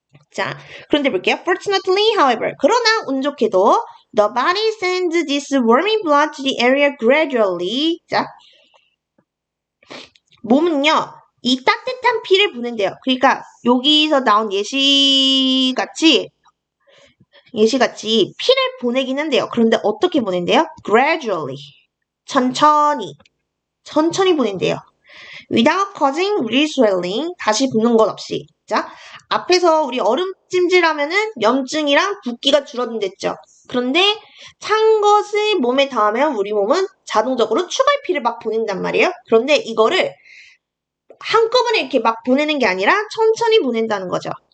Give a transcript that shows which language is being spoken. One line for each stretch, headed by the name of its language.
Korean: 자, 그런데 볼게요.
English: Fortunately, however,
Korean: 그러나 운 좋게도
English: the body sends this warming blood to the area gradually.
Korean: 자, 몸은요, 이 따뜻한 피를 보낸대요. 그러니까 여기서 나온 예시같이 피를 보내긴 한대요. 그런데 어떻게 보낸대요? Gradually. 천천히 보낸대요.
English: Without causing re-swelling.
Korean: 다시 붓는 것 없이. 자, 앞에서 우리 얼음 찜질하면은 염증이랑 붓기가 줄어든댔죠. 그런데 찬 것을 몸에 닿으면 우리 몸은 자동적으로 추가의 피를 막 보낸단 말이에요. 그런데 이거를 한꺼번에 이렇게 막 보내는 게 아니라 천천히 보낸다는 거죠.